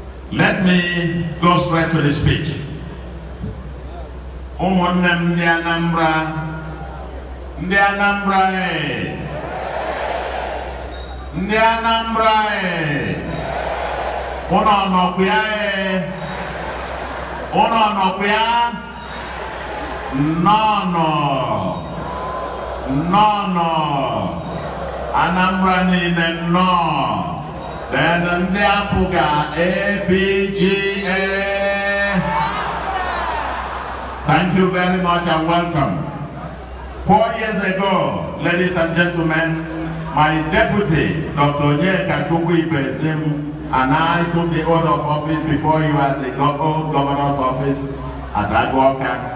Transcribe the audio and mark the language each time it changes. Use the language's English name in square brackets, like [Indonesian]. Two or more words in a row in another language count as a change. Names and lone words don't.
[English] Let me go straight to the speech. [Igbo] Ụmụnne ndị Anambra, ndị Anambra, ndị Anambra, unu nọkwa no, Anambra niile no. Then ndị apụga ABGA. [English] Thank you very much and welcome. 4 years ago, ladies and gentlemen, my deputy, Dr. Onyeka Bezim, and I took the oath of office before you at the old governor's office at Agwoka.